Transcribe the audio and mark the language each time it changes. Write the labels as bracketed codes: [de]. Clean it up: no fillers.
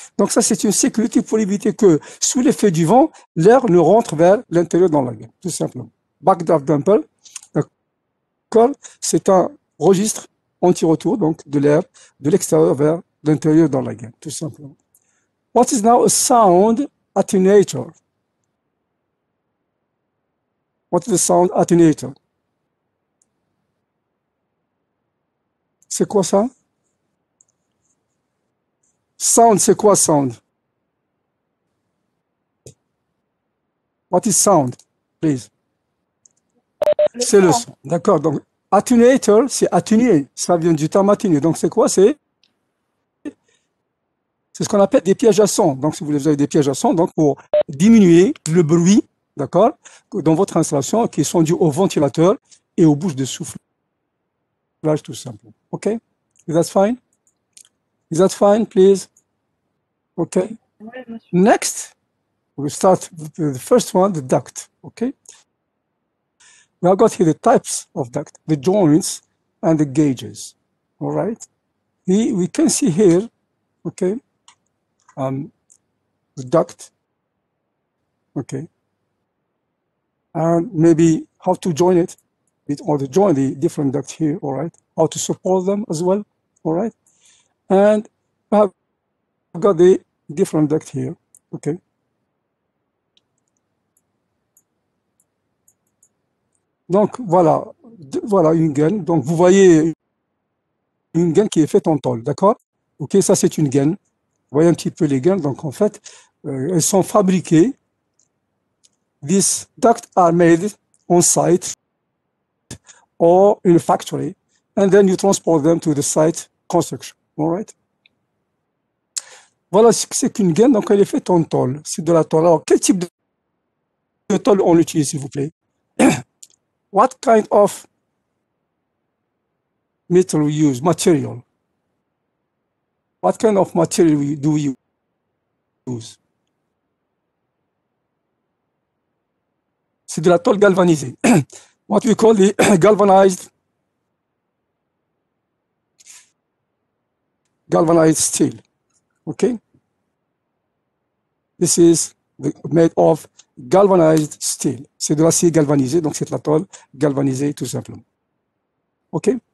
[fr] Donc, ça, c'est une sécurité pour éviter que, sous l'effet du vent, l'air ne rentre vers l'intérieur dans la gaine, tout simplement. Backdraft damper, d'accord, c'est un registre anti-retour, donc de l'air de l'extérieur vers l'intérieur dans la gaine, tout simplement. [en] What is now a sound attenuator? What is the sound attenuator? [fr] C'est quoi ça? Sound, c'est quoi sound? [en] What is sound, please? [fr] C'est le son, d'accord. Donc, attenuator, c'est atténuer. Ça vient du terme atténuer. Donc, c'est quoi? C'est ce qu'on appelle des pièges à son. Donc, si vous avez des pièges à son, donc pour diminuer le bruit, d'accord, dans votre installation, qui sont dus au ventilateur et aux bouches de soufflage, tout simplement. OK? [en] Is that fine? Is that fine, please? Okay. [fr] Ouais, monsieur. [en] Next, we start with the first one, the duct. Okay. We have got here the types of duct, the joints and the gauges. All right. We can see here, okay, the duct. Okay. And maybe how to join it, or to join the different ducts here. All right. How to support them as well. All right. And I've got the different duct here. Okay. [fr] Donc voilà, voilà une gaine. Donc vous voyez une gaine qui est faite en tôle, d'accord? Ok, ça c'est une gaine. Vous voyez un petit peu les gaines. Donc en fait, elles sont fabriquées. [en] These ducts are made on site or in a factory, and then you transport them to the site construction. All right? [fr] Voilà ce que c'est qu'une gaine. Donc elle est faite en tôle. C'est de la tôle. Alors quel type de tôle on utilise, s'il vous plaît? [en] What kind of metal we use? Material. What kind of material do we use? [fr] C'est de la tôle galvanisée. [en] What we call the galvanized steel. Okay? This is made of galvanized steel. [fr] C'est de l'acier galvanisé, donc c'est de la tôle galvanisée tout simplement. OK?